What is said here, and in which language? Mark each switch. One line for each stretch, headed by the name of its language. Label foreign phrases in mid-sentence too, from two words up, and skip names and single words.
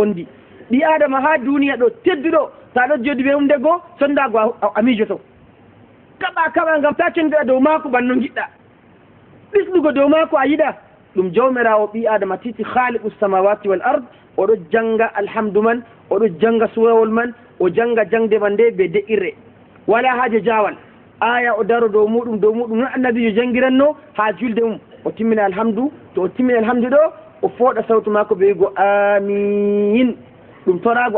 Fula: wondi ɓi adama ha duniya ɗo tedduɗo sa ɗo jooɗi ɓe umde goo sondago a miijoto kaɓa ngam ta cenduɗa dow maako banno jiɗɗa ɗisɗugo dow maako a yiɗa ɗum jawmirawo ɓi adama titi
Arabic: خالق السماوات والأرض
Fula: oɗo janga alhamdu man oɗo janga surawol man o janga jangde man nde be de'irre wala haaje jawal aya o daro dow muɗum non annabijo jangiranno ha julde o timmina alhamdu to o timmina alhamdu ɗo o fooɗa sawtu makko ɓe wigo amin ɗum torago